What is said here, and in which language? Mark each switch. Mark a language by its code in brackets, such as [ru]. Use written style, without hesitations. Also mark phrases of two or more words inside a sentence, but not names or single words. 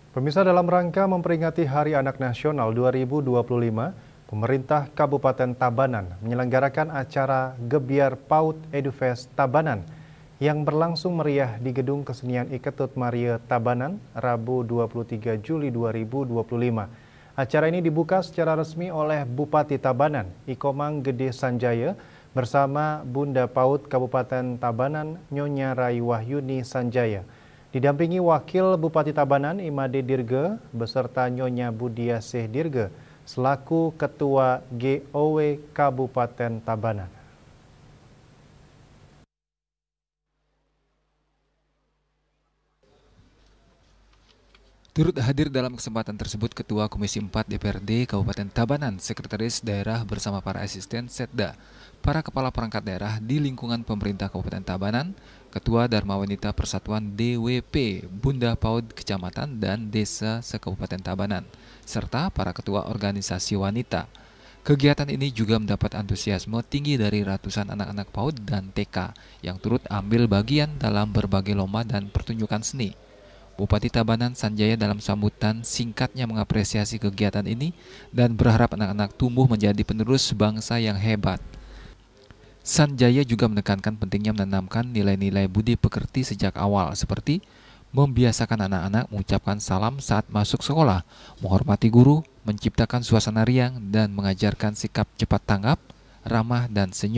[id] Pemirsa, dalam rangka memperingati Hari Anak Nasional 2025, pemerintah Kabupaten Tabanan menyelenggarakan acara Gebyar PAUD EduFest Tabanan yang berlangsung meriah di Gedung Kesenian Iketut Maria Tabanan, Rabu 23 Juli 2025. Acara ini dibuka secara resmi oleh Bupati Tabanan, Ikomang Gede Sanjaya, bersama Bunda PAUD Kabupaten Tabanan, Nyonya Rai Wahyuni Sanjaya. Didampingi Wakil Bupati Tabanan, Imade Dirge, beserta Nyonya Budiasih Dirge, selaku Ketua GOW Kabupaten Tabanan. Turut hadir dalam kesempatan tersebut Ketua Komisi 4 DPRD Kabupaten Tabanan, Sekretaris Daerah bersama para asisten Setda, para kepala perangkat daerah di lingkungan pemerintah Kabupaten Tabanan, Ketua Dharma Wanita Persatuan DWP, Bunda PAUD Kecamatan dan Desa se-Kabupaten Tabanan, serta para ketua organisasi wanita. Kegiatan ini juga mendapat antusiasme tinggi dari ratusan anak-anak PAUD dan TK yang turut ambil bagian dalam berbagai lomba dan pertunjukan seni. Bupati Tabanan Sanjaya dalam sambutan singkatnya mengapresiasi kegiatan ini dan berharap anak-anak tumbuh menjadi penerus bangsa yang hebat. Sanjaya juga menekankan pentingnya menanamkan nilai-nilai budi pekerti sejak awal, seperti membiasakan anak-anak mengucapkan salam saat masuk sekolah, menghormati guru, menciptakan suasana riang, dan mengajarkan sikap cepat tanggap, ramah, dan senyum.